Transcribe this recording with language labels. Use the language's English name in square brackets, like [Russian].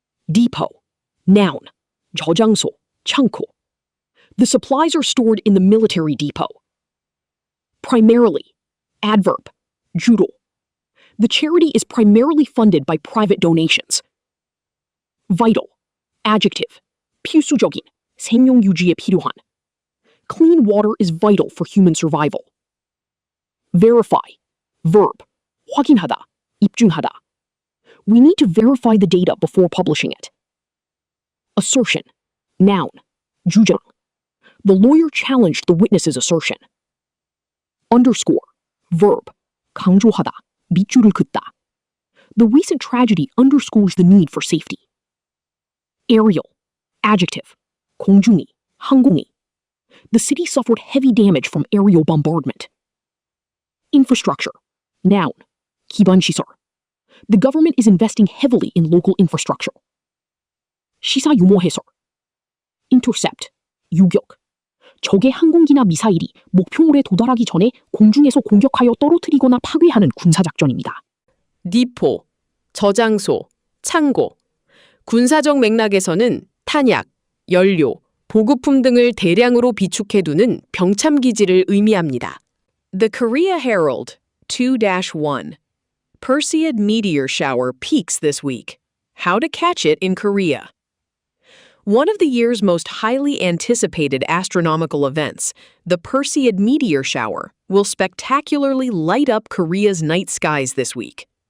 [English] Depot. Noun. [Korean] 저장소, 창고. [English] The supplies are stored in the military depot. Primarily. Adverb. [Korean] 주로. [English] The charity is primarily funded by private donations. Vital. Adjective. [Korean] 필수적인, 생명 유지에 필요한. [English] Clean water is vital for human survival. Verify. Verb. [Korean] 확인하다, 입증하다. [English] We need to verify the data before publishing it. Assertion. Noun. [Korean] 주장. [English] The lawyer challenged the witness's assertion. Underscore. Verb. [Korean] 강조하다, 밑줄을 긋다. [English] The recent tragedy underscores the need for safety. Aerial. Adjective. [Korean] 공중이, 항공이. [English] The city suffered heavy damage from aerial bombardment. Infrastructure. Noun. [Korean] 기반시설. [English] The government is investing heavily in local infrastructure. [Korean] 시사 유머 해설. Intercept. 유격. 적의 항공기나 미사일이 목표물에 도달하기 전에 공중에서 공격하여 떨어뜨리거나 파괴하는 군사작전입니다. 디포, 저장소, 창고. 군사적 맥락에서는 탄약, 연료, 보급품 등을 대량으로 비축해두는 병참기지를 의미합니다. [English] The Korea Herald, 2-1. Perseid meteor shower peaks this week. How to catch it in Korea. One of the year's most highly anticipated astronomical events, the Perseid meteor shower, will spectacularly light up Korea's night skies this week.